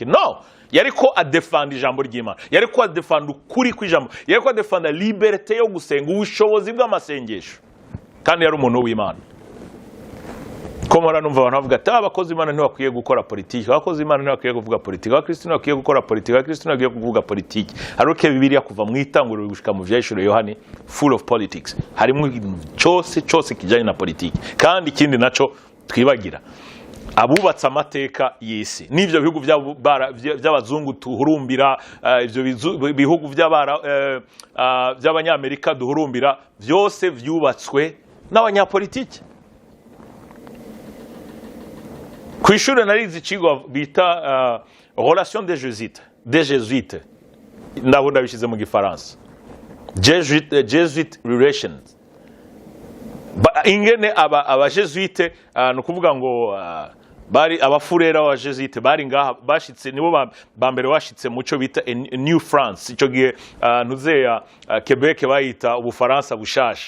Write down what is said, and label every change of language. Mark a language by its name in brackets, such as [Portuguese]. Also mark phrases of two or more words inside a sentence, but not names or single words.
[Rundi] No, yariko adefanda ijambo ry'Imana, yariko adefanda ukuri kw'ijambo, yariko adefanda liberté yo gusenga, ubushobozi bw'amasengesho, kandi yari umuntu w'Imana. Ko mora numva abantu bavuga ati abakozi b'Imana ntibakwiye gukora politiki, abakozi b'Imana ntibakwiye kuvuga politiki, abakristo ntibakwiye gukora politiki, abakristo ntibakwiye kuvuga politiki. Ariko Bibiliya kuva mu itanguriro gushika mu vyahishuro Yohani [English] full of politics, [Rundi] harimo ibintu cyose kijanye na politiki. Kandi ikindi naco twibagira, abubatse amateka y'isi n'ivyo bihugu by'abazungu tuhurumbira, ivyo bihugu by'abanyamerika duhurumbira, byose vyubatswe n'abanyapolitiki. Kw'ishure narizi icigwa bita [French] relation des jésuites, [Rundi] ndabo ndabishize mu gifaransa, [English] Jesuit relations. [Rundi] Ingene abajesuite, no kuvuga ngo bari abafurera b'abajesuite bari ngaha, bashitse nibo bambere bashitse muco bita New France, ico gihe ntuzeya Quebec bayita ubufaransa bushashe.